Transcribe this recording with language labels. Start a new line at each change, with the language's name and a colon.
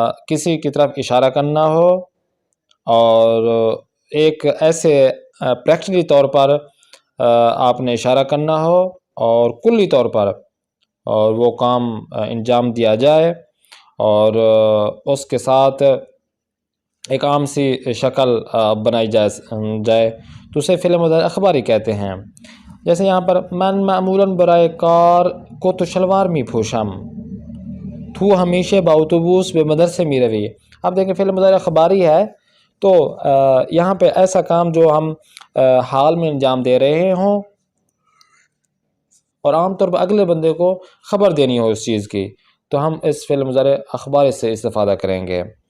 Urdu: کسی کی طرف اشارہ کرنا ہو اور ایک ایسے پریکٹیکلی طور پر آپ نے اشارہ کرنا ہو اور کلی طور پر اور وہ کام انجام دیا جائے اور اس کے ساتھ ایک عام سی شکل بنائی جائے تو اسے فعل مضارع اخباری کہتے ہیں. جیسے یہاں پر
Persian: من معمولاً برای کار کت و شلوار می پوشم. تو ہمیشہ با اتوبوس به مدرسے می روی.
Urdu: اب دیکھیں فعل مضارع اخباری ہے تو یہاں پہ ایسا کام جو ہم حال میں انجام دے رہے ہوں اور عام طور پر اگلے بندے کو خبر دینی ہو اس چیز کی تو ہم اس فعل مضارع اخباری سے استفادہ کریں گے.